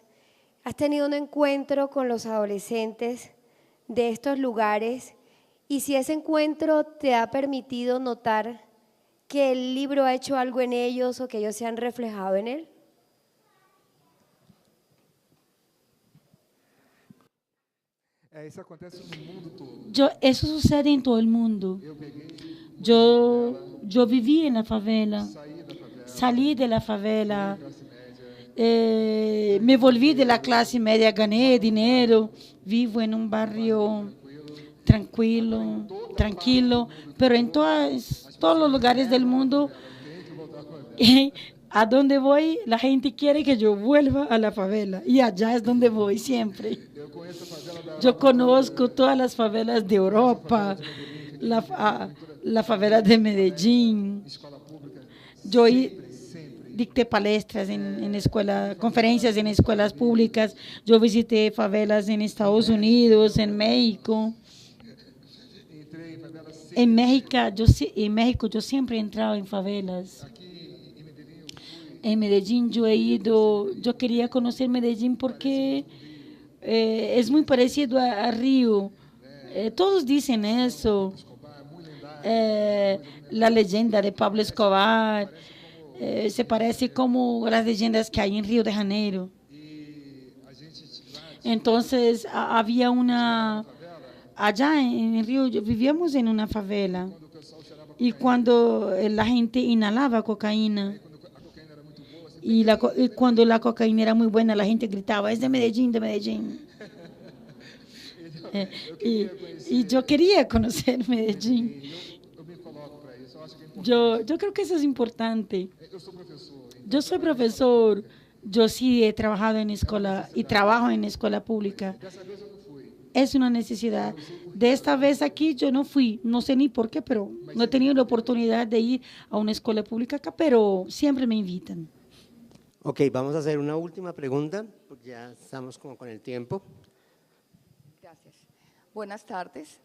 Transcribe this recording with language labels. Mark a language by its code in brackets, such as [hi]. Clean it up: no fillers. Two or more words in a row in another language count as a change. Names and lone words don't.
[es] ¿Has tenido un encuentro con los adolescentes de estos lugares? Y si ese encuentro te ha permitido notar que el libro ha hecho algo en ellos o que ellos se han reflejado en él. [pt] Isso acontece no mundo todo. [es] Eso sucede en todo el mundo. [pt] Eu peguei, [es] Yo viví en la favela, [pt] saí da favela, [es] salí de la favela, [pt] classe média, [es] me volví de la clase media, gané dinero, vivo en un barrio tranquilo, pero en todos los lugares del mundo, a donde voy, la gente quiere que yo vuelva a la favela, y allá es donde voy siempre. [pt] eu conheço a favela da [es] Yo conozco todas las favelas de Europa, la favela de Medellín. [pt] escola pública, [es] Yo [pt] sempre. [es] dicté palestras en conferencias en escuelas públicas. Yo visité favelas en Estados Unidos, en México. [pt] Entrei em favela sempre. [es] En México yo siempre he entrado en favelas. [pt] Aqui em Medellín eu fui, [es] En Medellín yo quería conocer Medellín porque es muy parecido a Río. Todos dicen eso. [pt] Escobar, muito lendário. [es] La leyenda de Pablo Escobar se parece como las leyendas que hay en Río de Janeiro. [pt] E a gente lá [es] Entonces había allá en Río vivíamos en una favela [pt] quando o pessoal cheirava [es] y cuando la gente inhalaba cocaína [pt] quando a cocaína era muito boa, você [es] y cuando la cocaína era muy buena la gente gritaba, es de Medellín, de Medellín. Y yo quería conocer Medellín. [pt] eu me coloco para isso. Eu acho que é importante. [es] Yo creo que eso es importante. [pt] Eu sou professor. [es] Yo soy profesor, yo sí he trabajado en escuela y trabajo en escuela pública. [pt] Dessa vez eu não fui. [es] Es una necesidad. De esta vez aquí yo no fui, no sé ni por qué, pero no he tenido la oportunidad de ir a una escuela pública acá, pero siempre me invitan. Ok, vamos a hacer una última pregunta, porque ya estamos como con el tiempo. Gracias. Buenas tardes.